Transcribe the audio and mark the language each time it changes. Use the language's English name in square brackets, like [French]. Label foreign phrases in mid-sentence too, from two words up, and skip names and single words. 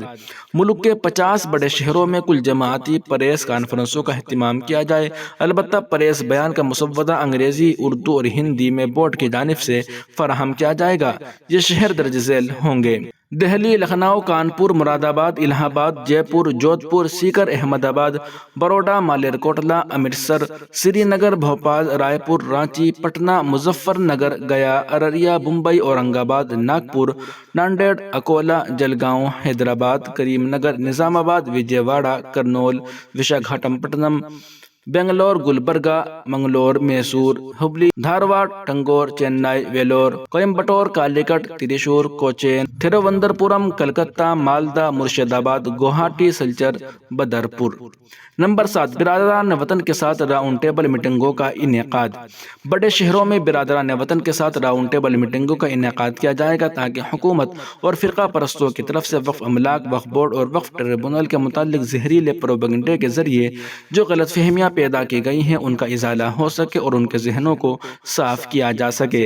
[Urdu] ملک کے 50 بڑے شہروں میں کل جماعتی پریس کانفرنسوں کا اہتمام کیا جائے۔ البتہ پریس بیان کا مسودہ انگریزی، اردو اور ہندی میں بورڈ کی جانب سے فراہم کیا جائے گا۔ یہ شہر درج ذیل ہوں گے: دہلی، لکھنؤ، کانپور، مراد آباد، الہ آباد، جے پور، جودھ پور، سیکر، احمد آباد، بروڈا، مالیر کوٹلا، امرتسر، سری نگر، بھوپال، رائے پور، رانچی، پٹنہ، مظفر نگر، گیا، ارریہ، ممبئی، اورنگ آباد، ناگپور، ناندیڑ، اکولا، جلگاؤں، حیدرآباد، کریم نگر، نظام آباد، وجے واڑہ، کرنول، وشاکھاپٹنم، بنگلور، گلبرگہ، منگلور، میسور، ہبلی، دھارواڑ، ٹنگور، چنئی، ویلور، کوئمبٹور، کالیکٹ، تریشور، کوچین، تھیرووندرپورم، کلکتہ، مالدہ، مرشد آباد، گوہاٹی، سلچر، بدرپور۔ نمبر 7، برادران وطن کے ساتھ [English] round table [Urdu] میٹنگوں کا انعقاد۔ بڑے شہروں میں برادران وطن کے ساتھ [English] round table [Urdu] میٹنگوں کا انعقاد کیا جائے گا تاکہ حکومت اور فرقہ پرستوں کی طرف سے وقف املاک، وقف بورڈ اور وقف ٹریبونل کے متعلق زہریلے پروپیگنڈے کے ذریعے جو غلط فہمیاں پیدا کی گئی ہیں ان کا ازالہ ہو سکے اور ان کے ذہنوں کو صاف کیا جا سکے۔